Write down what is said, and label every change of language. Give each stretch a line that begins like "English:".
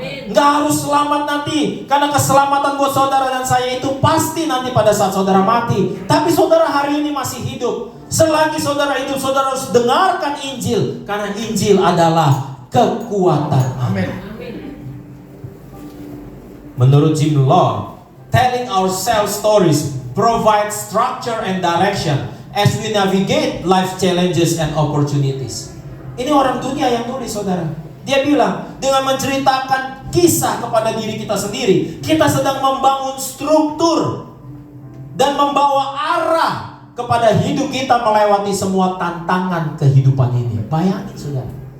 Indonesian: Nggak harus selamat nanti, karena keselamatan buat saudara dan saya itu pasti nanti pada saat saudara mati. Tapi saudara hari ini masih hidup. Selagi saudara hidup, saudara harus dengarkan Injil, karena Injil adalah kekuatan. Amin.
English: Menurut Jim Lord, telling ourselves stories provide structure and direction as we navigate life challenges and opportunities.
Indonesian: Ini orang dunia yang nulis, saudara. Dia bilang, dengan menceritakan kisah kepada diri kita sendiri, kita sedang membangun struktur dan membawa arah kepada hidup kita melewati semua tantangan kehidupan ini. Bayangin, saudara.